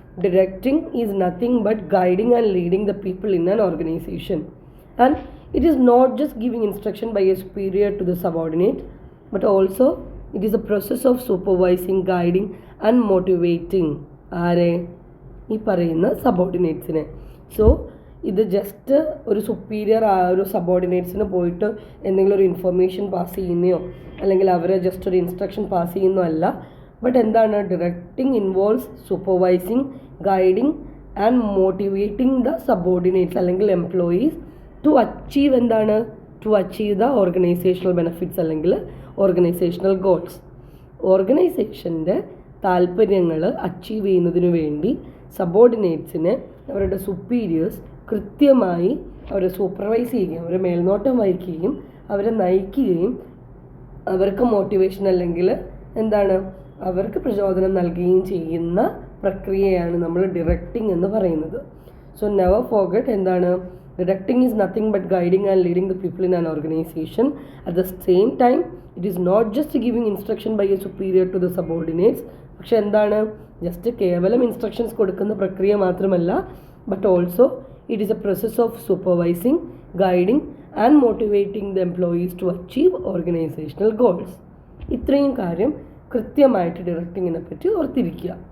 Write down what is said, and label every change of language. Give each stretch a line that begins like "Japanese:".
English: Directing is nothing but guiding and leading the people in an organisation. And it is not just giving instruction by a superior to the subordinate, but also it is a process of supervising, guiding and motivating
Malayalam: ആരെ? ഈ പറയുന്ന സബോർഡിനേറ്റ്സിനെ. So ഇത് just ഒരു superior ആ ഒരു സബോർഡിനേറ്റ്സിന് പോയിട്ട് എന്തെങ്കിലും ഒരു ഇൻഫർമേഷൻ പാസ് ചെയ്യുന്നയോ അല്ലെങ്കിൽ അവരെ ജസ്റ്റ് ഒരു ഇൻസ്ട്രക്ഷൻ പാസ് ചെയ്യുന്നോ അല്ല. ബട്ട് എന്താണ്?
English: directing involves supervising, guiding and motivating the subordinates അല്ലെങ്കിൽ employees to achieve
Malayalam: എന്താണ്?
English: To achieve the organisational benefits അല്ലെങ്കിൽ organisational goals.
Malayalam: ഓർഗനൈസേഷൻ്റെ താല്പര്യങ്ങൾ അച്ചീവ് ചെയ്യുന്നതിന് വേണ്ടി സബോർഡിനേറ്റ്സിനെ അവരുടെ സുപ്പീരിയേഴ്സ് കൃത്യമായി അവരെ സൂപ്പർവൈസ് ചെയ്യുകയും അവരെ മേൽനോട്ടം വഹിക്കുകയും അവരെ നയിക്കുകയും അവർക്ക് മോട്ടിവേഷൻ അല്ലെങ്കിൽ എന്താണ് അവർക്ക് പ്രചോദനം നൽകുകയും ചെയ്യുന്ന പ്രക്രിയയാണ് നമ്മൾ ഡിറക്റ്റിംഗ് എന്ന് പറയുന്നത്.
English: so never forget
Malayalam: എന്താണ്?
English: Directing is nothing but guiding and leading the people in an organization. At the same time, it is not just giving instruction by a superior to the subordinates.
Malayalam: പക്ഷെ എന്താണ്?
English: just
Malayalam: കേവലം instructions കൊടുക്കുന്ന പ്രക്രിയ മാത്രമല്ല,
English: But also it is a process of supervising, guiding and motivating the employees to achieve organisational goals.
Malayalam: ഇത്രയും കാര്യം കൃത്യമായിട്ട് ഡിറക്റ്റിങ്ങിനെ പറ്റി ഓർത്തിരിക്കുക.